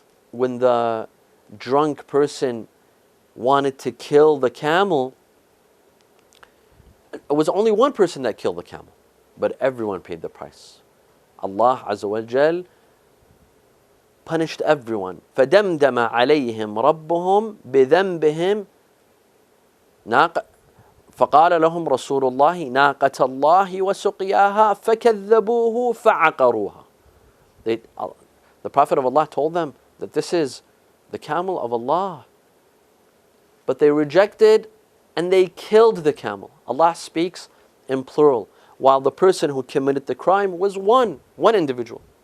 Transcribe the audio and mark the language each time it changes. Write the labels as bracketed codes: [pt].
[en] When the drunk person wanted to kill the camel, it was only one person that killed the camel, but everyone paid the price. Allah Azza wa Jal punished everyone. [ar] فَدَمْدَمَ عَلَيْهِمْ رَبُّهُمْ بِذَنْبِهِمْ فقال لهم رسول الله ناقة الله وسقياها فكذبوه فعقروها. [en] The Prophet of Allah told them that this is the camel of Allah. But they rejected and they killed the camel. Allah speaks in plural, while the person who committed the crime was one individual.